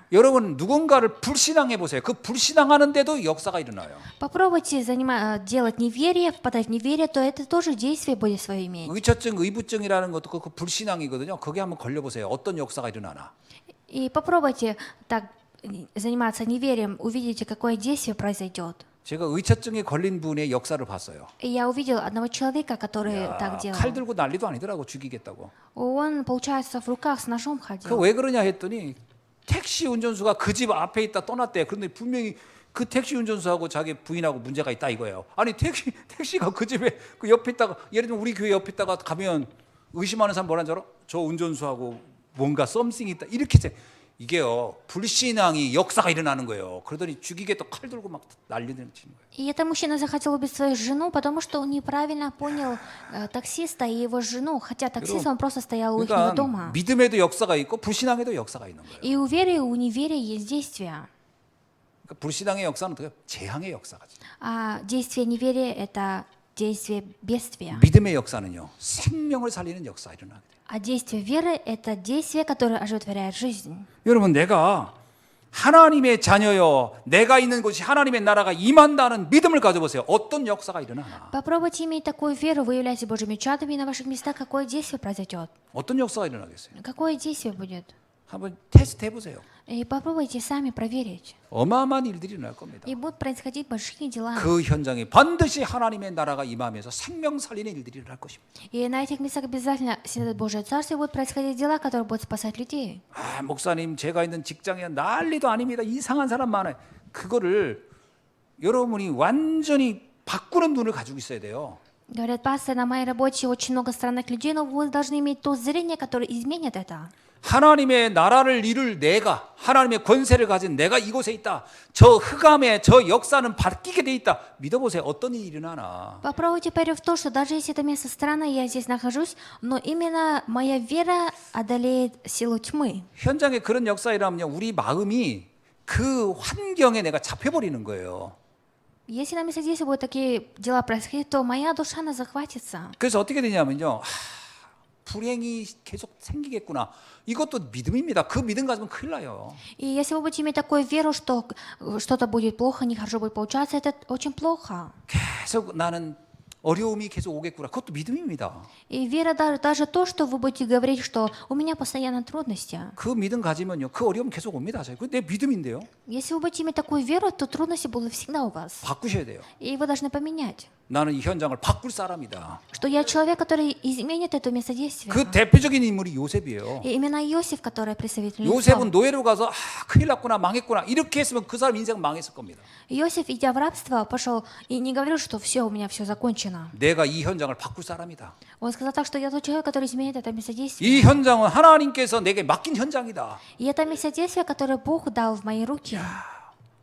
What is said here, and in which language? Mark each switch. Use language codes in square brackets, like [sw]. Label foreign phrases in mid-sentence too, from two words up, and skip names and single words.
[ko] 여러분 누군가를 불신앙해 보세요. 그 불신앙하는데도 역사가 일어나요. [ru] Попробуйте делать неверие, впадать в неверие, то это тоже действие будет свое иметь. [ko] 의처증, 의부증이라는 것도 그 불신앙이거든요. 거기 한번 걸려보세요. 어떤 역사가 일어나나. [ru] И попробуйте так заниматься неверием, увидите, какое действие произойдет. [ko] 제가 의처증에 걸린 분의 역사를 봤어요. [ru] И я увидел одного человека, который так делал. [ko] 칼 들고 난리도 아니더라고 죽이겠다고. [ru] Он, получается, в руках с ножом ходил. [ko] 그 왜 그러냐 했더니 택시 운전수가 그 집 앞에 있다 떠났대. 그런데 분명히 그 택시 운전수하고 자기 부인하고 문제가 있다 이거예요. 아니 택시가 그 집에 그 옆에 있다가 예를 들면 우리 교회 옆에 있다가 가면 의심하는 사람 뭐라는 줄 알아? 저 운전수하고 뭔가 썸씽이 있다 이렇게 이게요 불신앙이 역사가 일어나는 거예요. 그러더니 죽이겠다 칼 들고 막 난리를 치는 거예요. [ru] И этот мужчина захотел убить свою жену, потому что он неправильно понял таксиста и его жену, хотя таксист он просто стоял у их [ko] 그러니까 [ru] дома. [ko] 믿음에도 역사가 있고 불신앙에도 역사가 있는 거예요. [ru] И у веры, и у неверия есть действия. [ko] 그러니까 불신앙의 역사는 어떻게 재앙의 역사가지. [ru] А действие неверия – это действие бедствия. [ko] 믿음의 역사는요 생명을 살리는 역사 일어나게 돼요. [ru] А действие веры – это действие, которое оживотворяет жизнь. [ko] 여러분 내가 하나님의 자녀요 내가 있는 곳이 하나님의 나라가 임한다는 믿음을 가져보세요. 어떤 역사가 일어나나. [ru] Попробуйте иметь такую веру, вы являетесь Божьими чадами, и на ваших местах какое действие произойдет? [ko] 어떤 역사가 일어나겠어요. [ru] Какое действие будет? [ko] 한번 테스트 해보세요. [ru] И попробуйте сами проверить. [ko] 어마어마한 일들이 일어날 겁니다. [ru] И будут происходить большие дела. [ko] 그 현장에 반드시 하나님의 나라가 임하면서 생명 살리는 일들이 일어날 것입니다. [ru] И на этих местах обязательно снидет Божие Царство, и будут происходить дела, которые будут спасать людей. [ko] 아 목사님 제가 있는 직장에 난리도 아닙니다. 이상한 사람 많아요. 그거를 여러분이 완전히 바꾸는 눈을 가지고 있어야 돼요. [ru] Говорят, пастор, на моей работе очень много странных людей, но вы должны иметь то зрение, которое изменит это. [ko] 하나님의 나라를 이룰 내가 하나님의 권세를 가진 내가 이곳에 있다. 저 흑암의 저 역사는 바뀌게 돼 있다. 믿어보세요. 어떤 일이 일어나나. [ru] Попробуйте поверить в то, что даже если это место странное, я здесь нахожусь, но именно моя вера одолеет силу тьмы. [ko] 현장에 그런 역사 일어나면 우리 마음이 그 환경에 내가 잡혀버리는 거예요. [ru] Если на месте здесь будут такие дела происходить, то моя душа, она захватится. [ko] 그래서 어떻게 되냐면요. 불행이 계속 생기겠구나. 이것도 믿음입니다. 그 믿음 가지면 큰일 나요. [ru] И если вы будете иметь такую веру, что что-то будет плохо, нехорошо будет получаться, это очень плохо. [ko] 계속 나는 어려움이 계속 오겠구나. 그것도 믿음입니다. [ru] И вера даже то, что вы будете говорить, что у меня постоянно трудности. [ko] 그 믿음 가지면요. 그 어려움 계속 옵니다. 그게 내 믿음인데요. [ru] Если вы будете иметь такую веру, то трудности будут всегда у вас. [ko] 바꾸셔야 돼요. [ru] И вы должны поменять. [ko] 나는 이 현장을 바꿀 사람이다. [ru] Что я человек, который изменит это место действия. [ko] 그 대표적인 인물이 요셉이에요. [ru] И именно Иосиф, который представитель [ko] 요셉은 [ru] лицом. [ko] 노예로 가서 큰일 났구나 망했구나 이렇게 했으면 그 사람 인생 망했을 겁니다. [ru] Иосиф, идя в рабство, пошел и не говорил, что все, у меня все закончено. [ko] 내가 이 현장을 바꿀 사람이다. [ru] Он сказал так, что я тот человек, который изменит это место действия. [ko] 이 현장은 하나님께서 내게 맡긴 현장이다. [ru] И это место действия, которое Бог дал в мои руки.